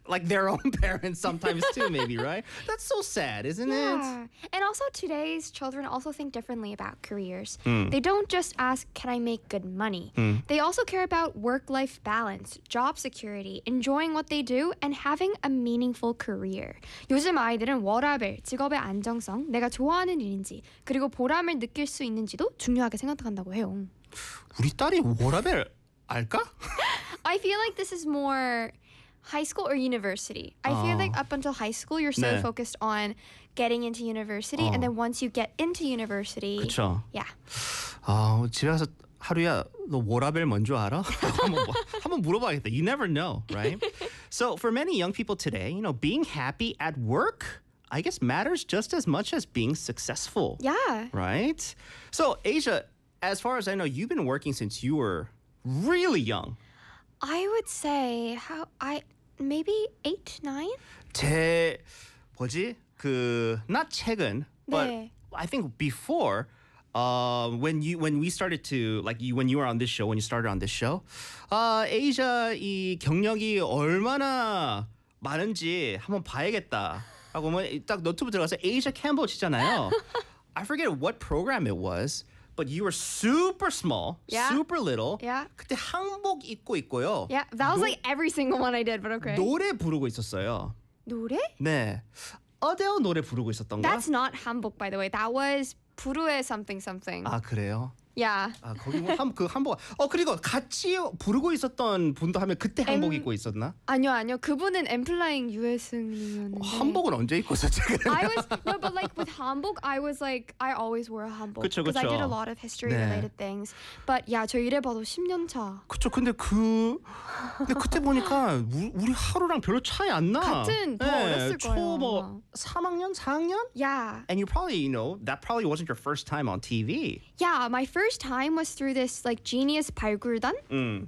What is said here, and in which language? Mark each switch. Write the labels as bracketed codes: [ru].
[en] Like their own parents sometimes too, maybe, right? That's so sad, isn't it? Yeah. And also today's children also think differently about careers. They don't just ask, can I make good money? They also care about work-life balance, job security, enjoying what they do, and having a meaningful career. [ko] 요즘 아이들은 워라벨, 직업의 안정성, 내가 좋아하는 일인지, 그리고 보람을 느낄 수 있는지도 중요하게 생각한다고 해요. 우리 딸이 워라벨 알까? [en] I feel like this is more high school or university. I feel like up until high school, you're so 네. focused on getting into university. And then once you get into university. [ko] 그쵸. [en] Yeah. [ko] 집에 가서 하루야, 너 워라벨 뭔 줄 알아? 한번 물어봐야겠다. [en] You never know, right? So for many young people today, you know, being happy at work, I guess matters just as much as being successful. Yeah. Right? So Asia, as far as I know, you've been working since you were really young. I would say how I maybe 8, 9. [ko] 제 뭐지 그 not 최근 네. [en] but I think before when you started on this show, [ko] Asia 이 경력이 얼마나 많은지 한번 봐야겠다 하고 뭐 딱 노트북 들어가서 Asia Campbell 치잖아요. [en] I forget what program it was. But you were super small, yeah. super little. Yeah. [ko] 그때 한복 입고 있고요. [en] Yeah, that was like every single one I did, but okay. [ko] 노래 부르고 있었어요. 노래? 네. Adele 노래 부르고 있었던가? [en] That's not 한복, by the way. That was 부르의 something something. [ko] 아, 그래요? [en] Yeah. [ko] 아, 거기 뭐 한 그 한복. 어, 그리고 같이 부르고 있었던 분도 하면 그때 한복 입고 있었나? 아니요, 아니요. 그분은 엠플라잉 유해승이었는데. 한복은 언제 입었었지? [en] But like with 한복, I was like I always wore a 한복. [ko] 그쵸, 그쵸. [en] Because I did a lot of history 네. related things. But yeah, [ko] 저 이래 봐도 10년 차. 그쵸. 근데 그 근데 그때 보니까 우리 하루랑 별로 차이 안 나. 같은 더 네, 어렸을 거예요. 뭐 3학년, 4학년? [en] Yeah. And you probably, you know, that probably wasn't your first time on TV. Yeah, my first time was through this like Genius 발굴단.